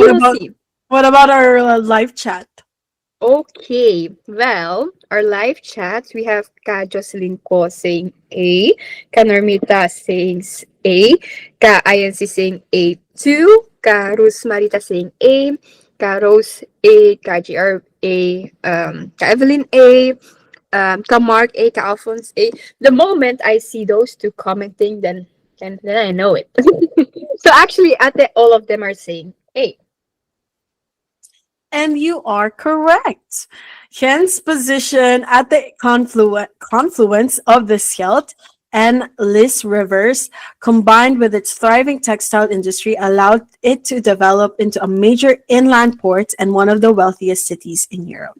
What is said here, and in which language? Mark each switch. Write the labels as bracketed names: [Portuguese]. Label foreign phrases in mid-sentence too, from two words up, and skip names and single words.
[English] What we'll about see. what about our live chat? Okay, well, our live chat, we have Ka Jocelyn Ko saying A, Ka Normita saying A, Ka INC saying A too, Ka Rose Marita saying A, Ka Rose A, Ka GR A, Ka Evelyn A, Ka Mark A, Ka Alphonse A. The moment I see those two commenting, then I know it. So actually, all of them are saying A. And you are correct. Ghent's position at the confluence of the Scheldt and Lys rivers, combined with its thriving textile industry, allowed it to develop into a major inland port and one of the wealthiest cities in Europe.